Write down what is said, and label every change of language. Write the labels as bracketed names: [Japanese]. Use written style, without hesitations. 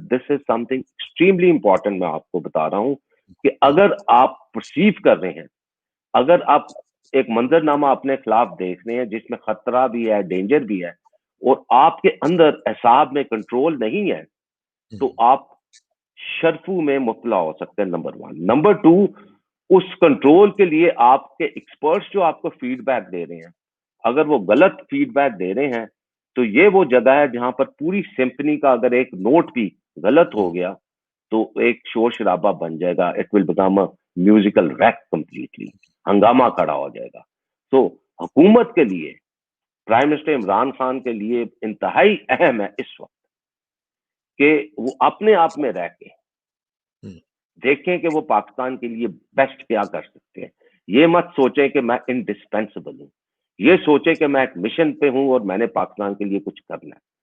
[English] This is something extremely important. [Urdu] میں آپ کو بتا رہا ہوں کہ اگر آپ پرسیو کر رہے ہیں, اگر آپ ایک منظر نامہ اپنے خلاف دیکھ رہے ہیں جس میں خطرہ بھی ہے, ڈینجر بھی ہے, اور آپ کے اندر اعصاب میں کنٹرول نہیں ہے, تو آپ شرفو میں مبتلا ہو سکتے ہیں. نمبر 1. نمبر 2, اس کنٹرول کے لیے آپ کے ایکسپرٹس جو آپ کو فیڈ بیک دے رہے ہیں, اگر وہ غلط فیڈ بیک دے رہے ہیں تو یہ وہ جگہ ہے جہاں پر پوری سمفنی کا اگر ایک نوٹ بھی غلط ہو گیا تو ایک شور شرابہ بن جائے گا. [English] it will become a musical wreck completely, [Urdu] ہنگامہ کھڑا ہو جائے گا. تو حکومت کے لیے, پرائم منسٹر عمران خان کے لیے انتہائی اہم ہے اس وقت کہ وہ اپنے آپ میں رہ کے دیکھیں کہ وہ پاکستان کے لیے بیسٹ کیا کر سکتے ہیں. یہ مت سوچیں کہ میں انڈسپینسبل ہوں, یہ سوچے کہ میں ایک مشن پہ ہوں اور میں نے پاکستان کے لیے کچھ کرنا ہے.